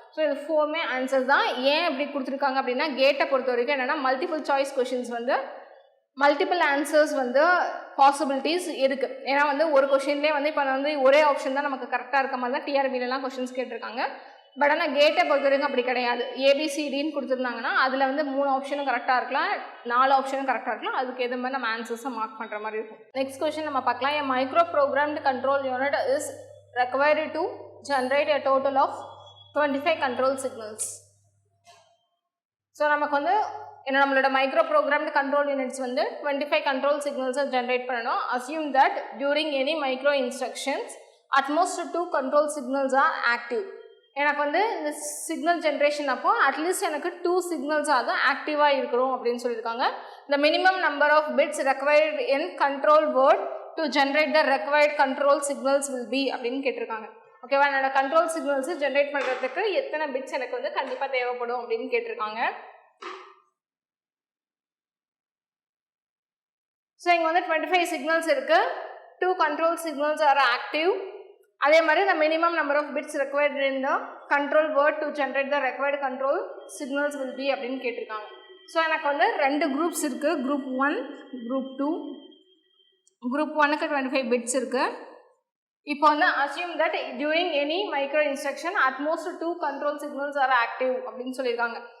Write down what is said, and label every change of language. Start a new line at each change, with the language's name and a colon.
Tamil: So இது 4மே answer தான். ஏன் அப்படி கொடுத்துருக்காங்க அப்படின்னா கேட்டை பொறுத்த வரைக்கும் என்னென்னா மல்டிபிள் சாய்ஸ் கொஷின்ஸ் வந்து மல்டிபிள் ஆன்சர்ஸ் வந்து பாசிபிலிட்டிஸ் இருக்குது. ஏன்னா வந்து ஒரு கொஷின்லேயே வந்து இப்போ வந்து ஒரே ஆப்ஷன் தான் நமக்கு கரெக்டாக இருக்க மாதிரி தான் டிஆர்பிலலாம் கொஷின்ஸ் கேட்டிருக்காங்க. பட் ஆனால் கேட்டை பொறுத்த வரைக்கும் அப்படி கிடையாது. ABCDன்னு கொடுத்துருந்தாங்கன்னா அதில் வந்து 3 ஆப்ஷனும் கரெக்டாக இருக்கலாம், 4 ஆப்ஷனும் கரெக்டாக இருக்கலாம். அதுக்கு எது மாதிரி நம்ம ஆன்சர்ஸை மார்க் பண்ணுற மாதிரி இருக்கும். நெக்ஸ்ட் கொஸ்டின் நம்ம பார்க்கலாம்.
English: A micro programmed control unit is required to generate a total of 25 control signals.
Tamil: So நமக்கு வந்து நம்மளோட மைக்ரோ ப்ரோக்ராம்டு கண்ட்ரோல் யூனிட்ஸ் வந்து 25 கண்ட்ரோல் சிக்னல்ஸை ஜென்ரேட் பண்ணணும்.
English: Assume that during any micro instructions at most 2 control signals are active.
Tamil: எனக்கு வந்து இந்த signal generation அப்போ at least எனக்கு 2 சிக்னல்ஸ் ஆக ஆக்டிவாக இருக்கணும் அப்படின்னு சொல்லியிருக்காங்க.
English: the minimum number of bits required in control word to generate the required control signals will be
Tamil: அப்படின்னு கேட்டிருக்காங்க. ஓகேவா, என்னோட கண்ட்ரோல் சிக்னல்ஸு ஜென்ரேட் பண்ணுறதுக்கு எத்தனை பிட்ஸ் எனக்கு வந்து கண்டிப்பாக தேவைப்படும் அப்படின்னு கேட்டிருக்காங்க. ஸோ இங்கே வந்து 25 சிக்னல்ஸ் இருக்குது. 2 கண்ட்ரோல் சிக்னல்ஸ் ஆர் ஆக்டிவ். அதே மாதிரி
English: the minimum number of bits required in the control word to generate the required control signals will be
Tamil: அப்படின்னு கேட்டிருக்காங்க. ஸோ எனக்கு வந்து 2 குரூப்ஸ் இருக்குது, குரூப் 1 குரூப் 2. குரூப் 1க்கு 25 பிட்ஸ் இருக்குது. இப்போ வந்து
English: assume that during any micro instruction at most 2 control signals are active
Tamil: அப்படின்னு சொல்லியிருக்காங்க.